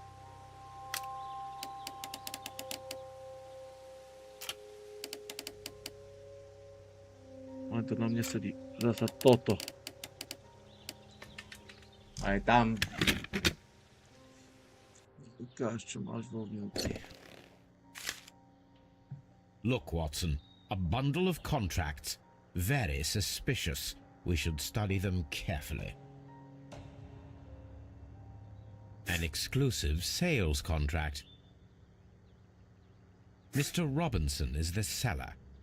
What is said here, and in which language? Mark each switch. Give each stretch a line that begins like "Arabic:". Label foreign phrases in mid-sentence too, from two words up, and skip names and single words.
Slovak: To na mne sedí zasa toto. Aj tam. Ukáž, čo máš vo vnútri.
English: Look, Watson, a bundle of contracts. Very suspicious. We should study them carefully. An exclusive sales contract. Mr. Robinson is the seller.